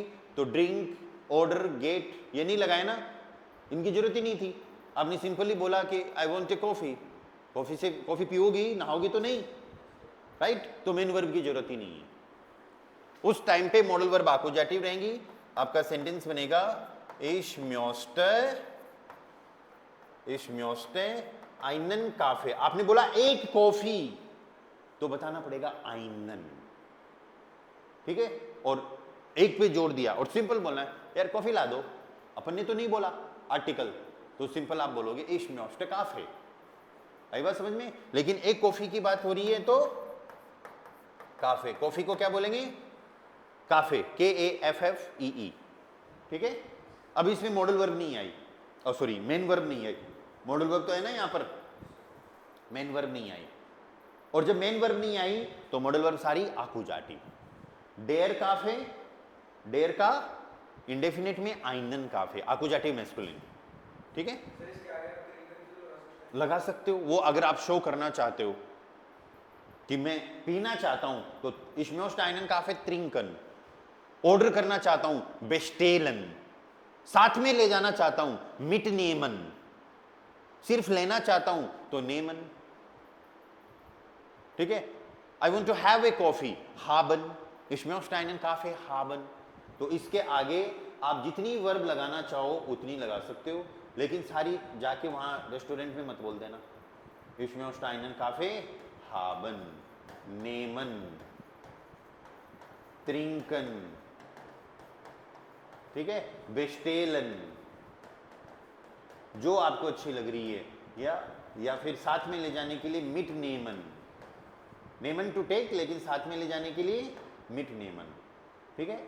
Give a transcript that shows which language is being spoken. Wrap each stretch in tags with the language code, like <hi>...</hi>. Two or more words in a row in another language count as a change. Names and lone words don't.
<hi>तो</hi> <en>drink, order, get</en> <hi>ये नहीं लगाए ना, इनकी जरूरत ही नहीं थी। आपने सिंपली बोला कि</hi> <en>I want a coffee,</en> <hi>कॉफी से कॉफी पियोगी, नहाओगी तो नहीं, राइट? तो</hi> <en>main verb</en> <hi>की जरूरत ही नहीं है। उस टाइम पे</hi> <en>modal verb</en> <hi>आकुजाटिव रहेंगी। आपका सेंटेंस बनेगा</hi> <de>ich möchte einen Kaffee।</de> <hi>आपने बोला एक कॉफी, तो बताना पड़ेगा आइनन, ठीक है? और एक पे जोड़ दिया और सिंपल बोलना है यार कॉफी ला दो, अपन ने तो नहीं बोला आर्टिकल, तो सिंपल आप बोलोगे</hi> <de>ich möchte Kaffee।</de> <hi>आई बात समझ में? लेकिन एक कॉफी की बात हो रही है तो काफे, कॉफी को क्या बोलेंगे? काफे, KAFFEE, ठीक है? अब इसमें</hi> <en>modal verb</en> <hi>नहीं आई, और सॉरी</hi> <en>main verb</en> <hi>नहीं आई।</hi> <en>modal verb</en> <hi>तो है ना यहाँ पर,</hi> <en>main verb</en> <hi>नहीं आई। और जब</hi> <en>main verb</en> <hi>नहीं आई तो</hi> <en>modal verb</en> <hi>सारी आकुजाटिव।</hi> <de>der Kaffee,</de> <hi>डेयर का इंडेफिनिट में</hi> <de>einen Kaffee, Akkusativ maskulin,</de> <hi>ठीक है? लगा सकते हो, वो अगर आप शो करना चाहते हो कि मैं पीना चाहता हूं तो</hi> <de>ich möchte einen Kaffee trinken,</de> <hi>ऑर्डर करना चाहता हूं बेस्टेलन, साथ में ले जाना चाहता हूं मिटनेमन, सिर्फ लेना चाहता हूं तो नेमन, ठीक है?</hi> <en>I want to have a coffee</en> <de>haben, ich möchte einen Kaffee haben।</de> <hi>तो इसके आगे आप जितनी वर्ब लगाना चाहो उतनी लगा सकते हो, लेकिन सारी जाके वहां रेस्टोरेंट में मत बोल देना</hi> <de>ich möchte einen Kaffee haben, nehmen, trinken,</de> <hi>ठीक है? bestellen, जो आपको अच्छी लग रही है, या फिर साथ में ले जाने के लिए</hi> <de>mitnehmen, nehmen</de> <en>to take,</en> <hi>लेकिन साथ में ले जाने के लिए</hi> <de>mitnehmen,</de> <hi>ठीक है?</hi>